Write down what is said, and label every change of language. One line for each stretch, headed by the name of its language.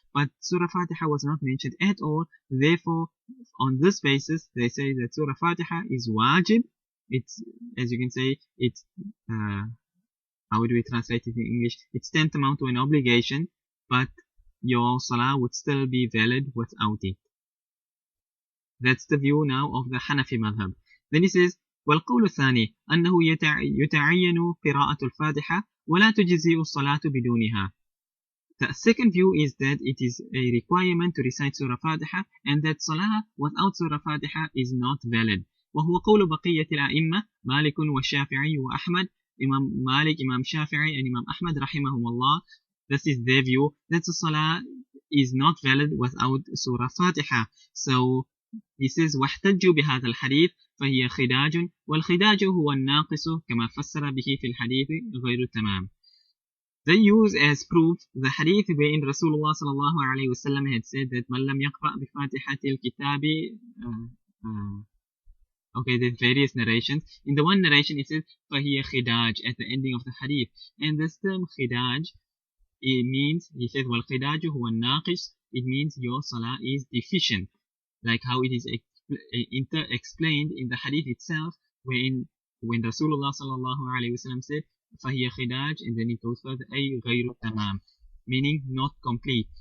English: But Surah Fatiha was not mentioned at all. Therefore, on this basis, they say that Surah Fatiha is wajib. It's, as you can say, it's, how do we translate it in English? It's tantamount to an obligation, but your salah would still be valid without it. That's the view now of the Hanafi madhab. Then he says,
Arabic: والقول الثاني أنه يتعين قراءة الفاتحة ولا تجزئ الصلاة بدونها.
English: The second view is that it is a requirement to recite Surah Fatiha, and that Salah without Surah Fatiha is not valid.
Arabic: وهو قول بقية الأئمة مالك والشافعي وأحمد.
English: Imam Malik, Imam Shafi'i, and Imam Ahmad rahimahumullah, this is their view that the Salah is not valid without Surah Fatiha. So he says
Arabic: واحتجوا بهذا الحديث فهي خداج والخداج هو الناقص كما فسر به في الحديث غير التمام.
English: They use as proof the hadith wherein Rasulullah sallallahu alayhi wasallam had said that
Arabic: man lam yaqra' bi fatihatil kitabi.
English: Okay, there's various narrations. In the one narration it says
Arabic: فهي خداج
English: at the ending of the hadith, and this term khidaj, it means, he said
Arabic: والخداج هو الناقص,
English: it means your salah is deficient, like how it is explained in the hadith itself, when Rasulullah sallallahu alayhi wasallam said فهي خداج, and then it goes further
Arabic: أي غير تمام,
English: meaning not complete.